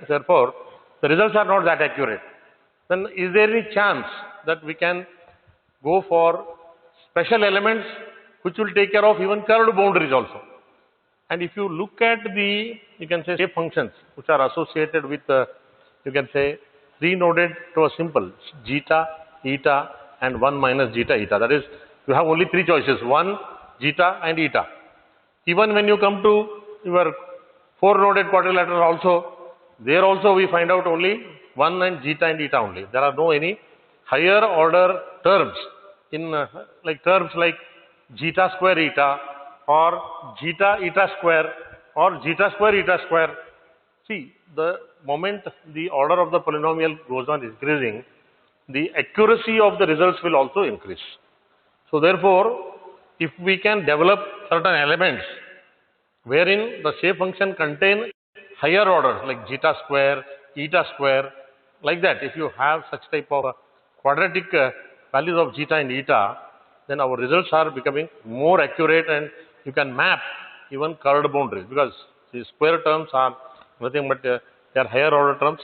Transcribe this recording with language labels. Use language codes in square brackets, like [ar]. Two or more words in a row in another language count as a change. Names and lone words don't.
[en] Therefore, the results are not that accurate. Then is there any chance that we can go for special elements which will take care of even curved boundaries also? And if you look at the, you can say, shape functions which are associated with, you can say, 3-noded to a simple zeta, eta, and 1 minus zeta, eta. That is, you have only 3 choices, 1, zeta, and eta. Even when you come to your 4-noded quadrilateral also, there also we find out only 1 and zeta and eta only. There are no any higher order terms in like terms like zeta square eta or zeta eta square or zeta square eta square. See, the moment the order of the polynomial goes on increasing, the accuracy of the results will also increase. So therefore, if we can develop certain elements wherein the shape function contain higher orders like zeta square, eta square, like that, if you have such type of quadratic values of zeta and eta, then our results are becoming more accurate and you can map even curved boundaries, because the square terms are nothing but they are higher order terms.